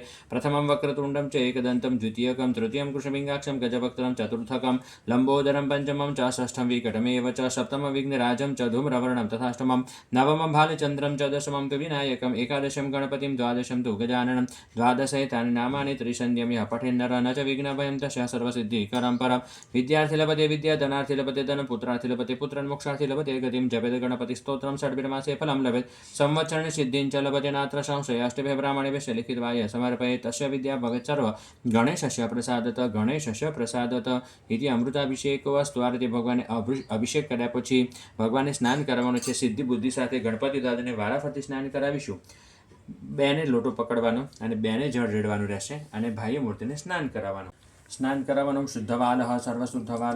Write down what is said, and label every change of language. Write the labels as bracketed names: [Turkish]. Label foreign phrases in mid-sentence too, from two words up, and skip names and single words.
[Sanskrit] प्रथमम वक्रतुंडम च एकदंतम द्वितीयकम तृतीयम कृष्णपिंगाक्षम गजभक्तरम चतुर्थकम लंबोदरम पंचमम च षष्ठम विकटमेव च सप्तमम विघ्नराजम च धूम्रवर्णम तथाष्टमम नवमम भालचंद्रम च दशमम तु विनायकम एकादशम गणपतिम द्वादशम तु गजाननम द्वादशैतानि नामानि त्रिसंध्यम यः पठेन्नर न च विघ्नभयं तस्य सर्वसिद्धिकरम परम. विद्यार्थी लभते विद्या धनार्थी लभते धन पुत्रार्थी लभते पुत्र मोक्षार्थी लभते गतिं जपेत गणपतिस्तोत्रं षड्भिर्मासे फलं लभेत् संवत्सरेण सिद्धिं च लभते नात्र संशय अष्टभिः ब्राह्मणेभ्यः लिखित्वा यः समर्पयेत् तस्य विद्या भवेत् सर्व गणेशस्य प्रसादत इति अमृताभिषेक वस्तु [Gujarati] આ રીતે ભગવાને અભિષેક કર્યા પછી ભગવાનને સ્નાન કરાવવાનું છે સિદ્ધિ બુદ્ધિ સાથે ગણપતિ દાદાને વારાફરતી સ્નાન કરાવીશું બેને લોટો પકડવાનો અને બેને જળ રેડવાનું રહેશે અને ભાઈએ મૂર્તિને સ્નાન કરાવવાનું શુદ્ધવાલ સર્વશુદ્ધવાલો